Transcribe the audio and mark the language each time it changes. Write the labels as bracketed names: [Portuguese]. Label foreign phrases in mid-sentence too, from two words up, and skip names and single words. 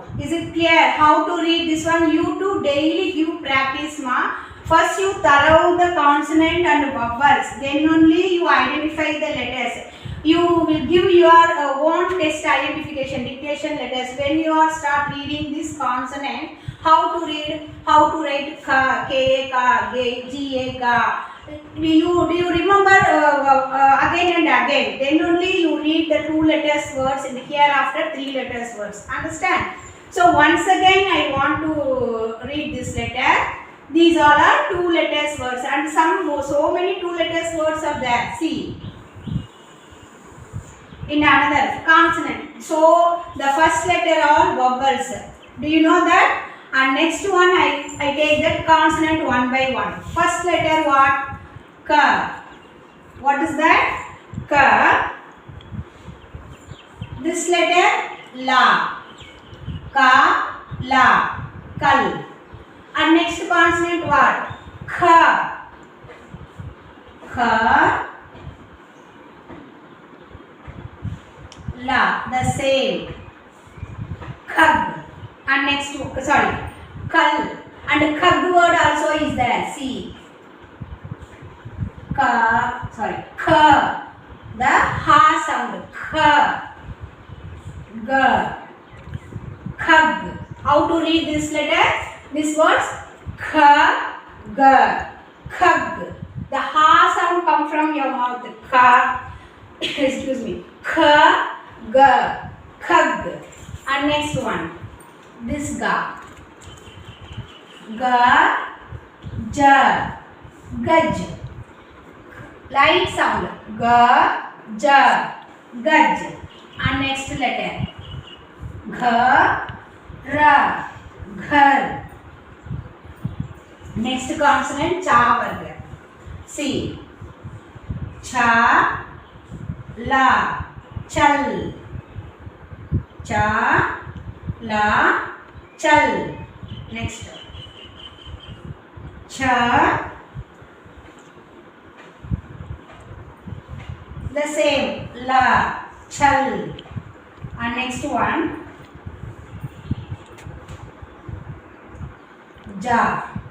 [English] Is it clear how to read this one? You do daily give practice, ma. First you thorough the consonant and vowels. Then only you identify the letters. You will give your own test identification, dictation letters. When you are start reading this consonant, how to read, how to write ka, k, ka, g, a, ga, Do you remember again and again? Then only you read the 2 letters words and hereafter 3 letters words. Understand? So once again I want to read this letter. These all are 2 letters words and so many 2 letters words are there. See. In another consonant. So the first letter all vowels. Do you know that? And next one I take that consonant one by one. First letter what? Ka. What is that? Ka. This letter la. Ka, la, kal. And next consonant what? Kha. Kha, la. The same. Khag. And next, kal. And khag word also is there. See. Ka, kha. The ha sound. Kha. Ga. Khag. How to read this letter? This words kha, ga, khag. The ha sound come from your mouth. Kha. Excuse me. Kha, ga, khag. And next one. This ga. Ga, ja, gaj. Light sound. Ga, ja, gaj. And next letter. Gha, ra, ghar. Next consonant cha varga. See. Cha, la, chal. Cha, la, chal. Next. Cha. The same. La, chal. And next one. Ja.